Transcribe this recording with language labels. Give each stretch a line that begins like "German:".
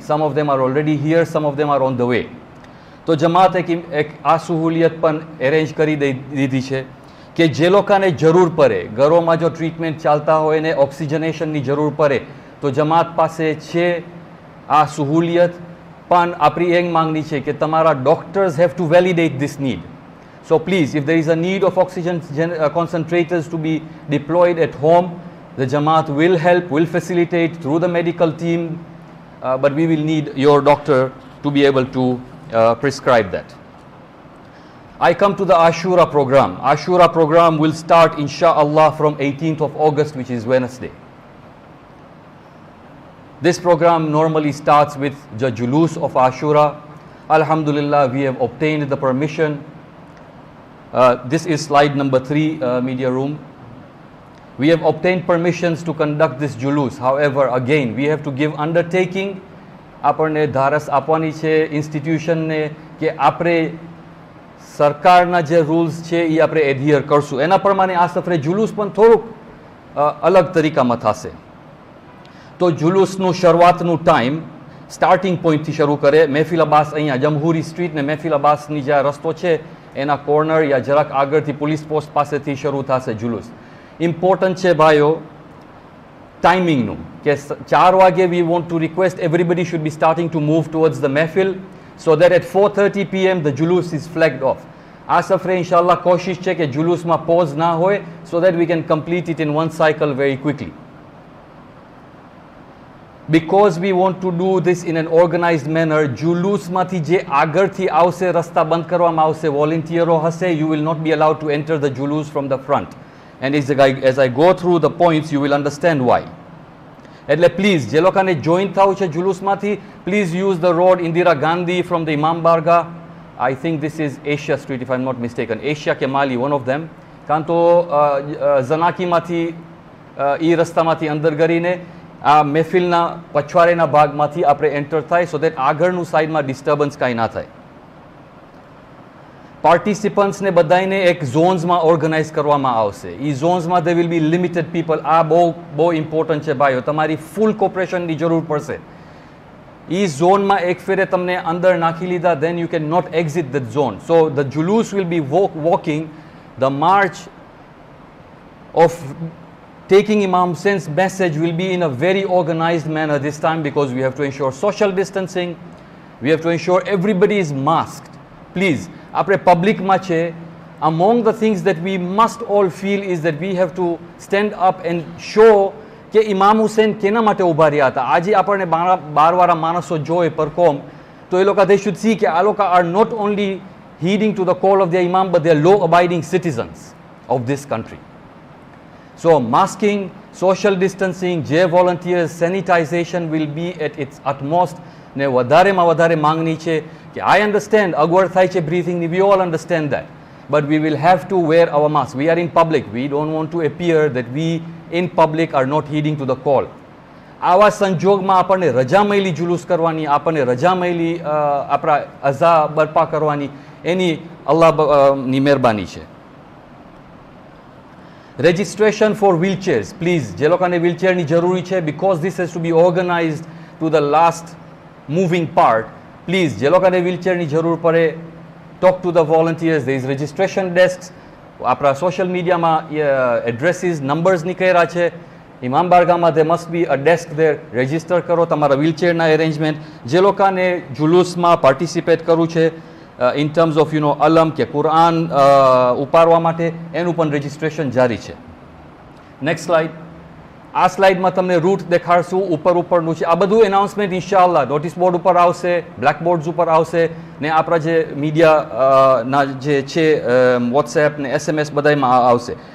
English: Some of them are already here, some of them are on the way.
Gujarati: તો જમાત એક આ સહુલિયત પણ arrange કરી દીધી છે કે જે લોકોને જરૂર પડે, ઘરોમાં જો ટ્રીટમેન્ટ ચાલતા હોય ને ઓક્સિજનેશનની જરૂર પડે તો જમાત પાસે છે આ સહુલિયત. પણ આપણી એક માંગણી છે કે તમારા doctors
English: Have to validate this need. So please, if there is a need of oxygen concentrators to be deployed at home, the Jamaat will help, will facilitate through the medical team, but we will need your doctor to be able to prescribe that. I come to the Ashura program. Ashura program will start inshallah from 18th of August, which is Wednesday. This program normally starts with the Julus of Ashura. Alhamdulillah, we have obtained the permission. This is slide number 3, media room. We have obtained permissions to conduct this julus. However, again, we have to give undertaking.
Gujarati: આપણને ધારસ આપવાની છે ઇન્સ્ટિટ્યુશનને કે આપણે સરકારના જે rules છે એ આપણે એડહિયર કરશું. એના પ્રમાણે આ સફરે જુલુસ પણ થોડુંક અલગ તરીકામાં થશે. તો જુલુસનું શરૂઆતનું ટાઈમ સ્ટાર્ટિંગ પોઈન્ટથી શરૂ કરે. મહેફિલ અબ્બાસ અહીંયા જમહૂરી સ્ટ્રીટ ને મહેફિલ અબ્બાસની જે રસ્તો છે એના કોર્નર યા જરાક આગળથી પોલીસ પોસ્ટ પાસેથી શરૂ થશે જુલુસ. ઇમ્પોર્ટન્ટ છે ભાઈઓ ટાઈમિંગનું કે 4 વાગે
English: We want to request everybody should be starting to move towards the મહેફિલ so that at 4:30 PM the જુલુસ is flagged off.
Gujarati: આ સફરે ઇન્શાલ્લાહ કોશિશ છે કે જુલુસમાં પોઝ ના હોય
English: So that we can complete it in one cycle very quickly. Because we want to do this in an organized manner,
Gujarati: જુલુસમાંથી જે આગળથી આવશે રસ્તા બંધ કરવામાં આવશે, વોલેન્ટિયરો હશે,
English: you will not be allowed to enter the julus from the front. And as I go through the points, you will understand why.
Gujarati: એટલે please જે લોકોને જોઈન થવું છે જુલુસમાંથી, please
English: Use the road Indira Gandhi from the Imam Bargah. I think this is Asia street, if I am not mistaken, Asia કે માલી, one of them.
Gujarati: કાં તો ઝનાકીમાંથી એ રસ્તામાંથી અંદર કરીને આ મહેફિલના પછવાડેના ભાગમાંથી આપણે એન્ટર થાય
English: so that
Gujarati: આગળનું સાઈડમાં ડિસ્ટર્બન્સ કાંઈ ના થાય. પાર્ટિસિપન્ટ્સને બધાને એક ઝોન્સમાં ઓર્ગનાઇઝ કરવામાં આવશે. એ ઝોન્સમાં
English: They will be limited people.
Gujarati: આ બહુ ઇમ્પોર્ટન્ટ છે ભાઈઓ, તમારી ફૂલ કોપરેશનની જરૂર પડશે. એ ઝોનમાં એક ફેરે તમને અંદર નાખી લીધા
English: then you can not exit that zone. So the julus will be walking the march of taking Imam Hussein's message will be in a very organized manner this time, because we have to ensure social distancing, we have to ensure everybody is masked. Please,
Gujarati: આપણે પબ્લિકમાં છે,
English: among the things that we must all feel is that we have to stand up and show
Gujarati: કે ઇમામ હુસૈન કેના માટે ઊભા રહ્યા હતા. આજે આપણને બારવાળા માણસો જોઈ પરકોમ તો એ લોકો
English: they should see
Gujarati: કે આ લોકો
English: are not only heeding to the call of their imam, but they are law abiding citizens of this country. So masking, social distancing, J volunteers, sanitization will be at its utmost.
Gujarati: ને વધારેમાં વધારે માંગણી છે કે
English: I understand
Gujarati: અગવડ થાય છે
English: breathing, we all understand that, but we will have to wear our mask. We are in public, we don't want to appear that we in public are not heeding to the call.
Gujarati: આવા સંજોગમાં આપણને રજા મળી જુલુસ કરવાની, આપણને રજા મળી આપણા અઝા બરપા કરવાની, એની અલ્લાહની મહેરબાની છે.
English: Registration for wheelchairs, please.
Gujarati: જે લોકોને wheelchairની જરૂરી છે,
English: because this has to be organized to the last moving part. Please,
Gujarati: જે લોકોને wheelchairની જરૂર પડે,
English: talk to the volunteers. There is registration desks.
Gujarati: આપણા સોશિયલ મીડિયામાં એડ્રેસીસ નંબર્સ નીકળ્યા છે.
English: ઇમામ બારગામાં there must be a desk there.
Gujarati: Register કરો તમારા વ્હીલચેરના એરેન્જમેન્ટ. જે લોકોને જુલુસમાં પાર્ટિસિપેટ કરવું છે
English: in terms of
Gujarati: અલમ કે કુરાન ઉપાડવા માટે, એનું પણ રજિસ્ટ્રેશન જારી છે.
English: Next slide.
Gujarati: આ સ્લાઇડમાં તમને રૂટ દેખાડશું ઉપરનું છે. આ બધું એનાઉન્સમેન્ટ ઇન્શાઅલ્લાહ નોટિસ બોર્ડ ઉપર આવશે, બ્લેકબોર્ડ્સ ઉપર આવશે, ને આપણા જે મીડિયાના જે છે વોટ્સએપ ને SMS બધામાં આવશે.